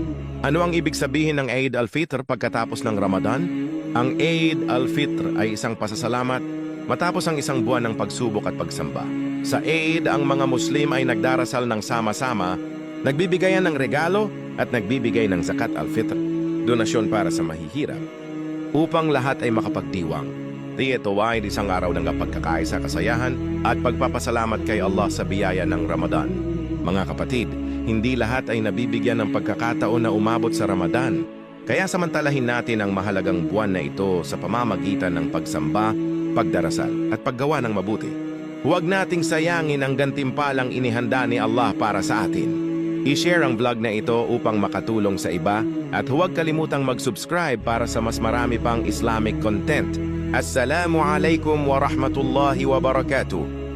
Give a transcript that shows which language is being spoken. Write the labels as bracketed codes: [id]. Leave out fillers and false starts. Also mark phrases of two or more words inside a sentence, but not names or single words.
[tl] Ano ang ibig sabihin ng Eid al-Fitr pagkatapos ng Ramadan? Ang Eid al-Fitr ay isang pasasalamat matapos ang isang buwan ng pagsubok at pagsamba. Sa Eid, ang mga Muslim ay nagdarasal ng sama-sama, nagbibigayan ng regalo at nagbibigay ng [ar] زكاة الفطر, [tl] donasyon para sa mahihirap, upang lahat ay makapagdiwang. Ito ay isang araw ng pagkakaisa, kasayahan at pagpapasalamat kay Allah sa biyaya ng Ramadan. Mga kapatid, hindi lahat ay nabibigyan ng pagkakataon na umabot sa Ramadan. Kaya samantalahin natin ang mahalagang buwan na ito sa pamamagitan ng pagsamba, pagdarasal at paggawa ng mabuti. Huwag nating sayangin ang gantimpalang inihanda ni Allah para sa atin. I-share ang vlog na ito upang makatulong sa iba at huwag kalimutang mag-subscribe para sa mas marami pang [en] Islamic content. [ar] السلام عليكم ورحمة الله وبركاته.